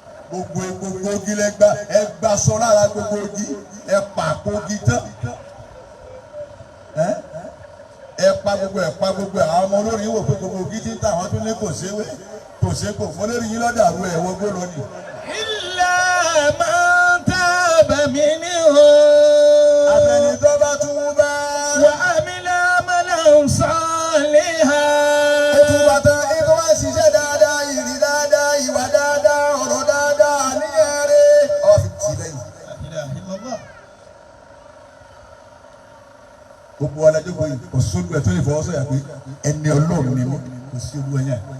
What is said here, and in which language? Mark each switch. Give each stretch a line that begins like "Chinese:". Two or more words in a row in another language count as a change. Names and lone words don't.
Yoruba: Gbogbo, gbogbo igi lẹ gba, ẹ gba sọ lára gbogbo igi, ẹ pa kó igi tán. Ẹ? Ẹ pa gbogbo, ẹ pa gbogbo, àwọn ọmọ olórin wò pé gbogbo igi ti ń tà, wọ́n tún ní kò séwé, kò sékò. Mo lórí yín lọ́dà àrùn ẹ̀ wọgbó lọ ni.
Arabic: إلا من تاب منهم.
Yoruba: Àfẹni tó bá tún bá.
Arabic: وعمل عملا صالحا.
Yoruba: Ó tún bá tán, ẹ tó wá ṣiṣẹ́ dáadáa, ìrìn dáadáa, ìwà dáadáa, ọ̀rọ̀ dáadáa, àníyàn rere. Ó fi tì lẹ́yìn. Gbogbo wa la jókòó yìí, kò sódù ẹ̀ tó lè fọwọ́ sọ̀yà pé ẹni Ọlọ́run ni mí, kò sí olú ẹ̀yà.